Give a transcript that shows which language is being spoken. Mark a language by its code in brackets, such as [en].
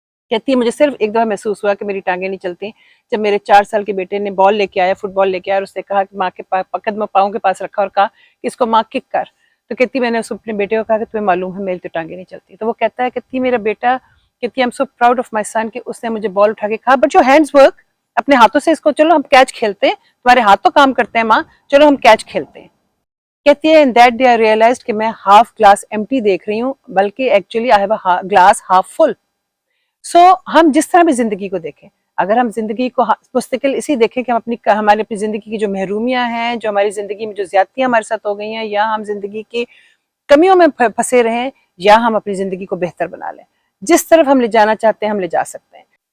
[ur] کہتی ہے مجھے صرف ایک دفعہ محسوس ہوا کہ میری ٹانگیں نہیں چلتی جب میرے 4 سال کے بیٹے نے بال لے کے آیا, فٹ بال لے کے آیا, اور اس نے کہا کہ ماں کے قدم پاؤں کے پاس رکھا اور کہا کہ اس کو ماں کک کر. تو کہتی میں نے اپنے بیٹے کو کہا کہ تمہیں معلوم ہے میری تو ٹانگیں نہیں چلتی. تو وہ کہتا ہے کہتی میرا بیٹا, کہتی [en] I'm so proud of my son [ur] کہ اس نے مجھے بال اٹھا کے کہا [en] but جو hands work, [ur] اپنے ہاتھوں سے اس کو, چلو ہم کیچ کھیلتے ہیں, تمہارے ہاتھ تو کام کرتے ہیں ماں, چلو ہم کیچ کھیلتے ہیں. کہتی ہے [en] in that day I realized [ur] کہ میں ہاف گلاس empty دیکھ رہی ہوں, بلکہ actually [en] I have a glass half full. [ur] سو ہم جس طرح بھی زندگی کو دیکھیں, اگر ہم زندگی کو مستقل اسی دیکھیں کہ ہم ہماری اپنی زندگی کی جو محرومیاں ہیں, جو ہماری زندگی میں جو زیادتیاں ہمارے ساتھ ہو گئی ہیں, یا ہم زندگی کی کمیوں میں پھنسے رہیں, یا ہم اپنی زندگی کو بہتر بنا لیں, جس طرف ہم لے جانا چاہتے ہیں ہم لے جا سکتے ہیں.